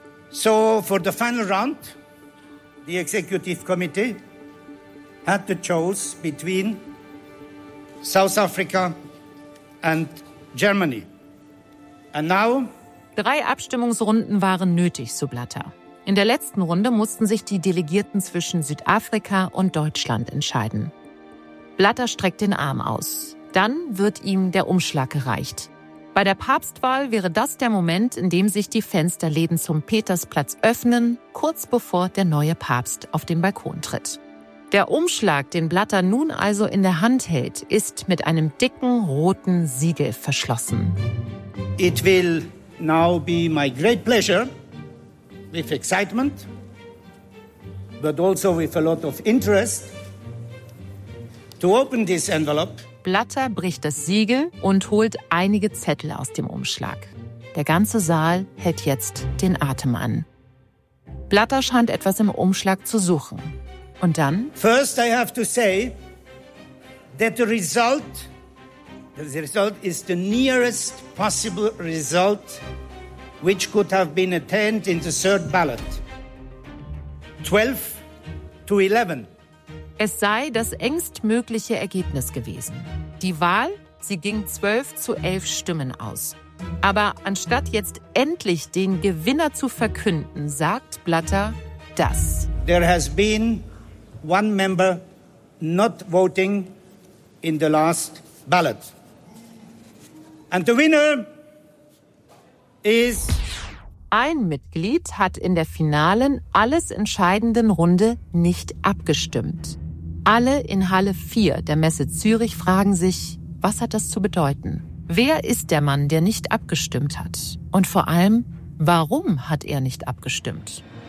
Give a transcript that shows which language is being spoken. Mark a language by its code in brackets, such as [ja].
[en] So for the final round, the executive committee had to choose between South Africa and Germany. And now, [de] drei Abstimmungsrunden waren nötig, so Blatter. In der letzten Runde mussten sich die Delegierten zwischen Südafrika und Deutschland entscheiden. Blatter streckt den Arm aus. Dann wird ihm der Umschlag gereicht. Bei der Papstwahl wäre das der Moment, in dem sich die Fensterläden zum Petersplatz öffnen, kurz bevor der neue Papst auf den Balkon tritt. Der Umschlag, den Blatter nun also in der Hand hält, ist mit einem dicken roten Siegel verschlossen. [en] It will now be my great pleasure, with excitement, but also with a lot of interest, to open this envelope. [de] Blatter bricht das Siegel und holt einige Zettel aus dem Umschlag. Der ganze Saal hält jetzt den Atem an. Blatter scheint etwas im Umschlag zu suchen. Und dann? [en] First I have to say that the result is the nearest possible result which could have been attained in the third ballot. 12-11. [de] Es sei das engstmögliche Ergebnis gewesen. Die Wahl, sie ging 12-11 Stimmen aus. Aber anstatt jetzt endlich den Gewinner zu verkünden, sagt Blatter das. [en] There has been one member not voting in the last ballot. And the winner is... [de] Ein Mitglied hat in der finalen, alles entscheidenden Runde nicht abgestimmt. Alle in Halle 4 der Messe Zürich fragen sich, was hat das zu bedeuten? Wer ist der Mann, der nicht abgestimmt hat? Und vor allem, warum hat er nicht abgestimmt?